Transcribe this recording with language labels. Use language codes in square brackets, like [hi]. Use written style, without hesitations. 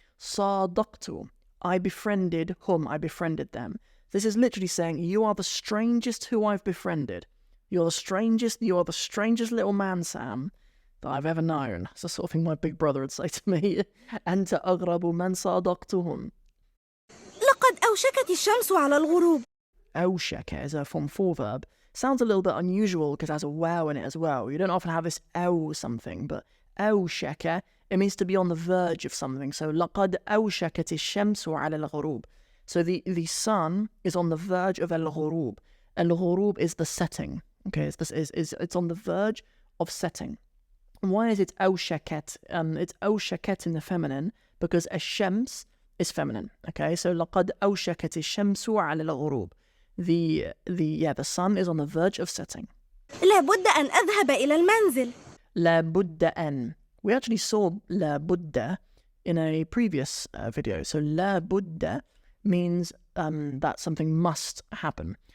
[en] صادقت, I befriended whom, I befriended them. This is literally saying, you are the strangest who I've befriended. You are the strangest little man, Sam, that I've ever known. It's the sort of thing my big brother would say to me. [ar] أنت أغرب من صادقتهم. لقد أوشكت الشمس على الغروب. [en] أوشك is a form 4 verb. Sounds a little bit unusual because it has a wow in it as well. You don't often have this أو something, but أوشك, it means to be on the verge of something. [ar] So لقد أوشكت الشمس على الغروب. [en] So the sun is on the verge of الغروب. الغروب is the setting. Okay, it's on the verge of setting. And why is it أوشكت? It's أوشكت in the feminine because الشمس is feminine. [ar] Okay, so لقد أوشكت الشمس على الغروب. [en] The sun is on the verge of setting. [ar] لابد أن أذهب إلى المنزل. لابد أن. [en] We actually saw لابد in a previous video. So لابد means that something must happen.